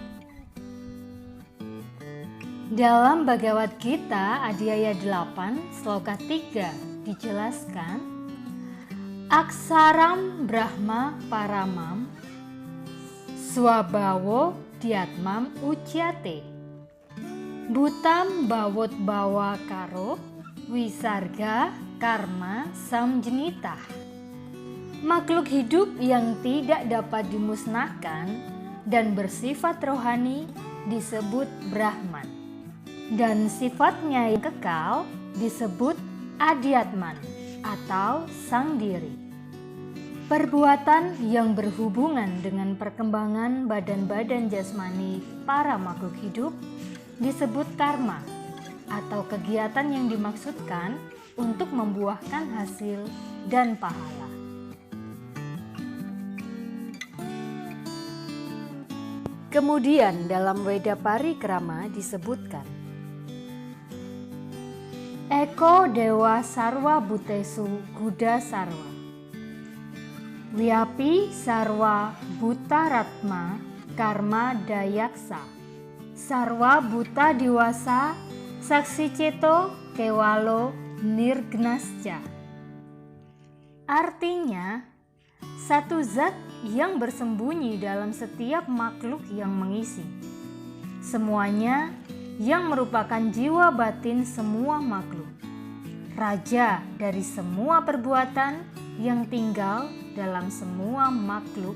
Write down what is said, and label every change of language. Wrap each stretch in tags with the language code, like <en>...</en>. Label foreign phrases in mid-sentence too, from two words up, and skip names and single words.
<id>Dalam Bhagavad Gita Adhyaya 8 sloka 3 dijelaskan,</id> <sa>अक्षरं ब्रह्म परमं स्वभावो अध्यात्मम् उच्यते भूत भावोद् भव करो विसर्ग कर्म संज्ञितः.</sa> <id>Makhluk hidup yang tidak dapat dimusnahkan dan bersifat rohani disebut Brahman, dan sifatnya yang kekal disebut Adhyatman atau Sang Diri. Perbuatan yang berhubungan dengan perkembangan badan-badan jasmani para makhluk hidup disebut karma atau kegiatan yang dimaksudkan untuk membuahkan hasil dan pahala. Kemudian dalam Weda Parikrama disebutkan,</id> <sa>एको देव सर्व भूतेषु गूढ सर्व व्यापी सर्व भूतान्तरात्मा कर्म अध्यक्ष सर्व भूत अधिवास साक्षी चेता केवलो निर्गुणश्च.</sa> <id>Artinya, satu zat yang bersembunyi dalam setiap makhluk yang mengisi. Semuanya yang merupakan jiwa batin semua makhluk. Raja dari semua perbuatan yang tinggal dalam semua makhluk.</id>